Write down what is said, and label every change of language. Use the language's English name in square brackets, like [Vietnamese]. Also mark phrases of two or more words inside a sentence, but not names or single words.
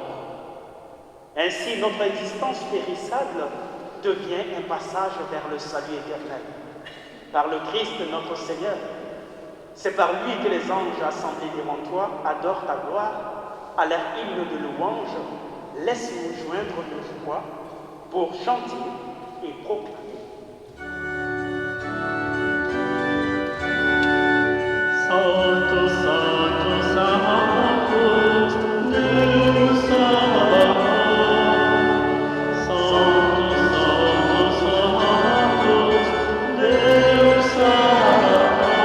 [French] Ainsi, notre existence périssable devient un passage vers le salut éternel. Par le Christ notre Seigneur, c'est par lui que les anges assemblés devant toi adorent ta gloire à leur hymne de louange. Laisse-nous joindre nos voix pour chanter et proclamer. [Latin] Santo, Santo, Sanctus, Deus Sabaoth. Santo, Santo, Sanctus, Deus Sabaoth.